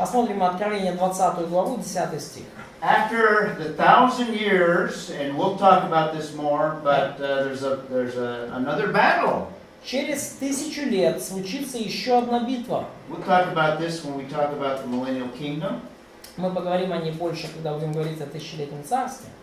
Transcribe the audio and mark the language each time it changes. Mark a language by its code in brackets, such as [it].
[ru] Посмотрим Откровение 20 главу, 10 стих. [en] After the 1000 years, and we'll talk about this more, but there's another battle. [ru] Через 1000 лет случится еще одна битва. [en] We'll talk about this when we talk about the millennial kingdom. [ru] Мы поговорим о ней больше, когда будем говорить о тысячелетнем царстве.